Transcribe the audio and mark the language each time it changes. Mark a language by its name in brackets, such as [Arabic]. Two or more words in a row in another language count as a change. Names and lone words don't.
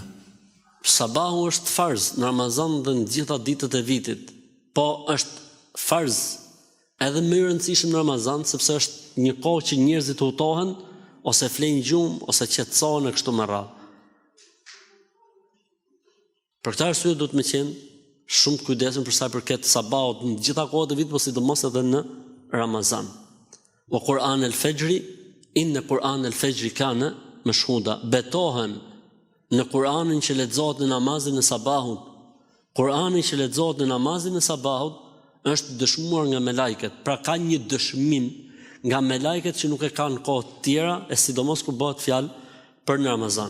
[Albanian] Sabahu është farz në Ramazan dhe në gjitha ditët e vitit, po është farz edhe më i rëndësishëm në Ramazan, sepse është një kohë që njerëzit hutohen, ose flenë gjumë, ose qetësohen e kështu me radhë. Për këtë arsye do të më qenë shumë të kujdesshëm për sa i përket sabahut në gjitha kohët e vitit, por sidomos edhe në Ramazan. [Arabic] وقرآن الفجر إن قرآن الفجر كان مشهودا. [Albanian] Betohen në Kur'anin që lexohet në namazin e sabahut. Kur'ani që lexohet në namazin e sabahut është dëshmuar nga melajket. Pra ka një dëshmim nga melajket që nuk e kanë kohë të tjera, e sidomos kur bëhet fjalë për në Ramazan.